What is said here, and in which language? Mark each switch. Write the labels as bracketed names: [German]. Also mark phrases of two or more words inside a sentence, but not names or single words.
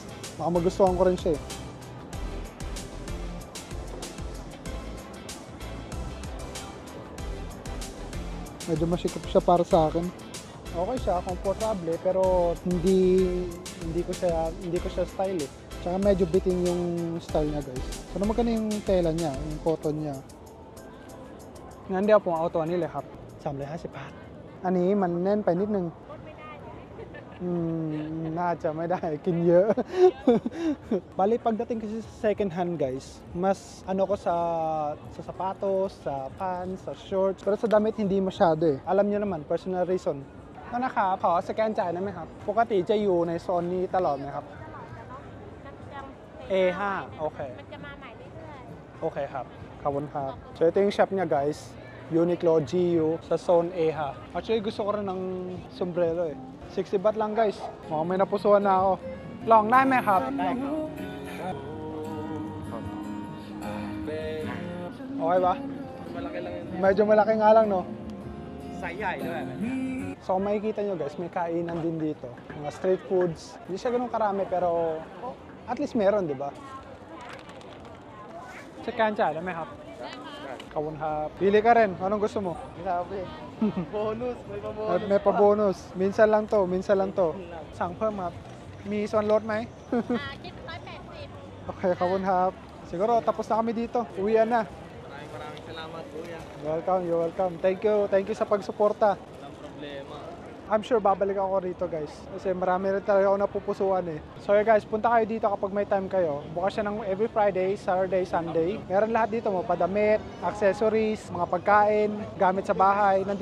[Filipino] Baka magustuhan ko rin siya eh. Medyo masikip siya para sa akin. Okay siya, komportable, pero hindi ko siya style eh. Tsaka medyo bitin yung style niya, guys. Pero maganda yung tela niya, yung cotton niya. [Thai] งั้นเดี๋ยวผมเอาตัวนี้เลยครับ350 บาท อันนี้มันแน่นไปนิดนึง น่าจะไม่ได้กินเยอะ [Filipino] Bali, pagdating kasi sa [English] second hand, [Filipino] guys, mas ano ko sa sapatos, sa pants, sa shorts, pero sa damit hindi masyado eh. Alam niyo naman, personal reason. [Thai] นั่นนะครับขอสแกนจ่ายได้ไหมครับปกติจะอยู่ในโซนนี้ตลอดไหมครับ A5 โอเค มันจะมาใหม่เรื่อย โอเคครับ ขอบคุณครับ [Filipino] So ito yung shop niya, guys. Uniqlo GU sa Zone A ha. Actually gusto ko rin ng sombrero eh. 60 baht lang, guys. Mukhang may napusuan na ako. [Thai] ลองได้ไหมครับได้ครับ [Filipino] Okay ba? Malaki lang yun. Medyo malaki nga lang, no? [Thai] ไซส์ใหญ่ด้วย [Filipino] So kung makikita nyo, guys, may kainan din dito. Mga street foods. Hindi siya ganun karami pero at least meron, di ba? [Thai] สแกนจ่ายได้ไหมครับ ขอบคุณครับ [Filipino] Pili ka rin. Anong gusto mo? Grabe. Bonus, may pa bonus. May pa-bonus. Minsan lang to, minsan lang to. [Thai] สั่งเพิ่มครับ มีส่วนลดไหม ๆคิด180 [Filipino] Okay, [Thai] ขอบคุณครับ [Filipino] Siguro tapos na kami dito. Uwian na. Maraming salamat, Kuya. [English] Welcome, you're welcome. Thank you [Filipino] sa pagsuporta. Walang problema. [English] I'm sure [Filipino] babalik ako rito, guys. Kasi marami rin talaga ako napupusuan eh. [English] So yeah, [Filipino] guys, punta kayo dito kapag may time kayo. Bukas siya ng every Friday, Saturday, Sunday. Meron lahat dito mo, padamit, accessories, mga pagkain, gamit sa bahay, nandito lahat.